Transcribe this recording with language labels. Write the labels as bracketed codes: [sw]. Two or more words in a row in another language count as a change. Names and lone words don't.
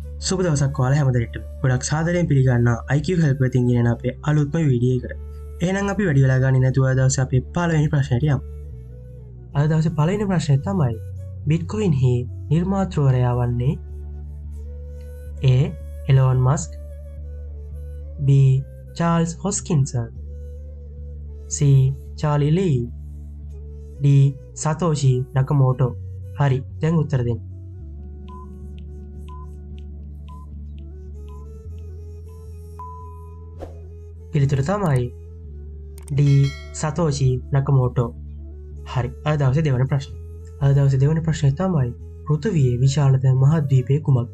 [si] සුබ දවසක් ඔයාලා හැමදෙනාටම. ගොඩක් සාදරයෙන් පිළිගන්නවා IQ help එකෙන් ගෙනෙන අපේ අලුත්ම වීඩියෝ එකට. එහෙනම් අපි වැඩි වෙලා ගන්නේ නැතුව අද දවසේ අපේ පළවෙනි ප්‍රශ්නයට යමු. අද දවසේ පළවෙනි ප්‍රශ්නය තමයි Bitcoin හි නිර්මාතෘවරයා වන්නේ A. Elon Musk, B. Charles Hoskinson, C. Charlie Lee, D. Satoshi Nakamoto. හරි, දැන් උත්තර දෙන්න. පිළිතුර තමයි D. සතෝෂි නකමෝටෝ. හරි, අද දවසේ දෙවන ප්‍රශ්නය. අද දවසේ දෙවන ප්‍රශ්නය තමයි පෘථිවියේ විශාලතම මහද්වීපය කුමක්ද?